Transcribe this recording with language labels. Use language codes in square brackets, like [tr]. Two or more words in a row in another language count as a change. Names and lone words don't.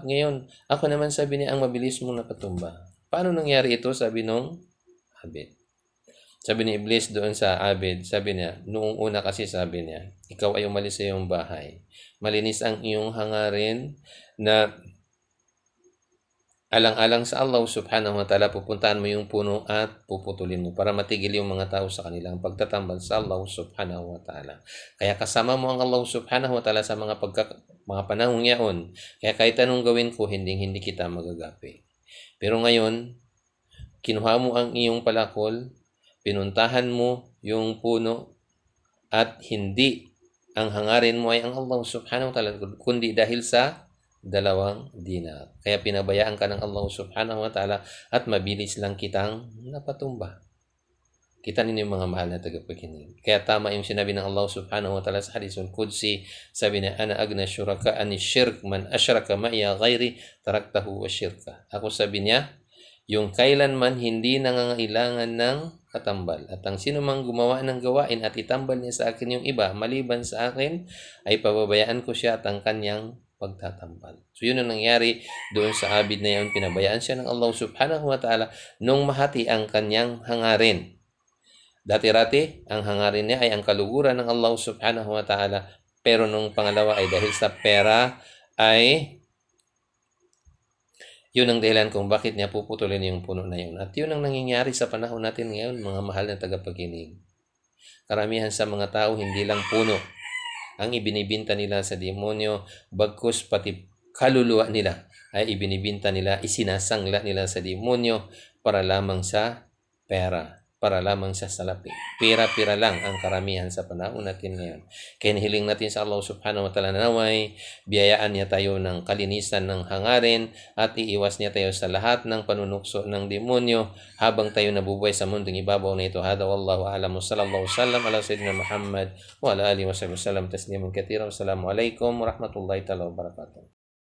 [tl] At ngayon, ako naman, sabi niya, ang mabilis mong napatumba. Paano nangyari ito? Sabi nung Abid. Sabi ni Iblis doon sa Abid, sabi niya, noong una kasi sabi niya, ikaw ay umalis sa iyong bahay. Malinis ang iyong hangarin na alang-alang sa Allah [ar] سبحانه وتعالى, [tl] pupuntahan mo yung puno at puputulin mo para matigil yung mga tao sa kanilang pagtatambal sa Allah [ar] سبحانه وتعالى. [tl] Kaya kasama mo ang Allah [ar] سبحانه وتعالى [tl] sa mga panahong yaon. Kaya kahit anong gawin ko, hindi kita magagapi. Pero ngayon, kinuha mo ang iyong palakol, pinuntahan mo yung puno, at hindi ang hangarin mo ay ang Allah [ar] سبحانه وتعالى, [tl] kundi dahil sa 2 dinar. Kaya pinabayaan ka ng Allah [ar] سبحانه وتعالى [tl] at mabilis lang kitang napatumba. Kita ninyo yung mga mahal na tagapakinig. Kaya tama yung sinabi ng Allah [ar] سبحانه وتعالى [tl] sa [ar] الحديث القدسي, [tl] sabi niya, [ar] أنا أغنى الشركاء عن الشرك من أشرك معي غيري تركته وشركه. [tl] Ako sabi niya, yung kailanman hindi nangangailangan ng katambal. At ang sino mang gumawa ng gawain at itambal niya sa akin yung iba, maliban sa akin, ay pababayaan ko siya at ang kanyang pagtatambal. So yun ang nangyari doon sa abid na yun. Pinabayaan siya ng Allah [ar] سبحانه وتعالى [tl] nung mahati ang kanyang hangarin. Dati-rati, ang hangarin niya ay ang kaluguran ng Allah [ar] سبحانه وتعالى. [tl] Pero nung pangalawa ay dahil sa pera ay yun ang dahilan kung bakit niya puputulin yung puno na yun. At yun ang nangyayari sa panahon natin ngayon, mga mahal na tagapakinig. Karamihan sa mga tao, hindi lang puno ang ibinibinta nila sa demonyo, bagkus pati kaluluwa nila ay ibinibinta nila, isinasangla nila sa demonyo para lamang sa pera, para lamang sa salapi. Pira-pira lang ang karamihan sa panahon natin ngayon. Kaya hiling natin sa Allah [ar] سبحانه وتعالى [tl] na naway, biyayaan niya tayo ng kalinisan ng hangarin at iiwas niya tayo sa lahat ng panunukso ng demonyo habang tayo nabubuhay sa mundong ibabaw na ito. [ar] هذا والله أعلم. صلى الله وسلم على سيدنا محمد وعلى آله وسلم تسليما كثيرا. والسلام عليكم ورحمة الله تعالى وبركاته.